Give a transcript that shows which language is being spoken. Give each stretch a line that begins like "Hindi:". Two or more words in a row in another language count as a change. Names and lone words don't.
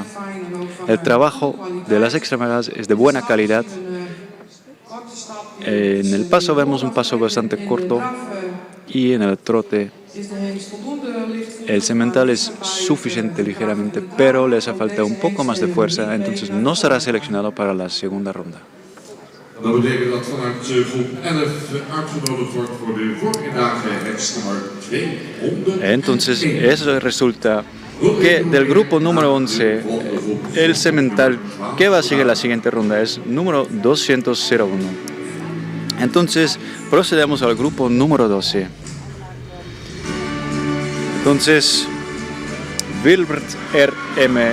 Spanish: El trabajo de las extremidades es de buena calidad. En el paso vemos un paso bastante corto y en el trote el semental es suficiente ligeramente, pero le hace falta un poco más de fuerza, entonces no será seleccionado para la segunda ronda.
Dutch: Dat betekent dat vanuit groep 11 uitgenodigd wordt voor de voormiddag hekstnummer 200.
Spanish: Entonces, eso resulta que del grupo número 11, el semental que va a seguir la siguiente ronda es número 201. Entonces, procedemos al grupo número 12. Entonces, Wilbert R.M.